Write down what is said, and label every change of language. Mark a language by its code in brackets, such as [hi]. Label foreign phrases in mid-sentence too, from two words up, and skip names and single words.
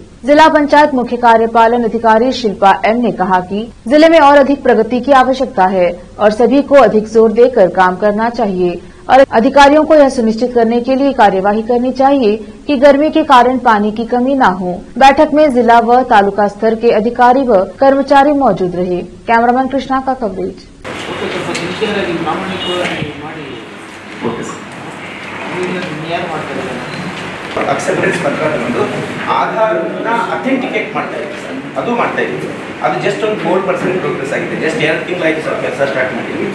[hi] जिला पंचायत मुख्य कार्यपालन अधिकारी शिल्पा एम ने कहा कि जिले में और अधिक प्रगति की आवश्यकता है और सभी को अधिक जोर देकर काम करना चाहिए और अधिकारियों को यह सुनिश्चित करने के लिए कार्यवाही करनी चाहिए कि गर्मी के कारण पानी की कमी न हो। बैठक में जिला व तालुका स्तर के अधिकारी व कर्मचारी मौजूद रहे। कैमरामैन कृष्णा का कवरेज। [kn] ಅಕ್ಸೆಪ್ಟೆನ್ಸ್ ಪತ್ರ ತಗೊಂಡು ಆಧಾರ್ನ ಅಥೆಂಟಿಕೇಟ್ ಮಾಡ್ತಾ ಇದ್ದೀವಿ ಸರ್, ಅದು ಮಾಡ್ತಾ ಇದ್ದೀವಿ. ಅದು ಜಸ್ಟ್ ಒಂದು 4% ಪ್ರೋಗ್ರೆಸ್ ಆಗಿದೆ. ಜಸ್ಟ್ 2 ತಿಂಗಳಾಯಿತು ಸರ್ ಕೆಲಸ ಸ್ಟಾರ್ಟ್ ಮಾಡಿ.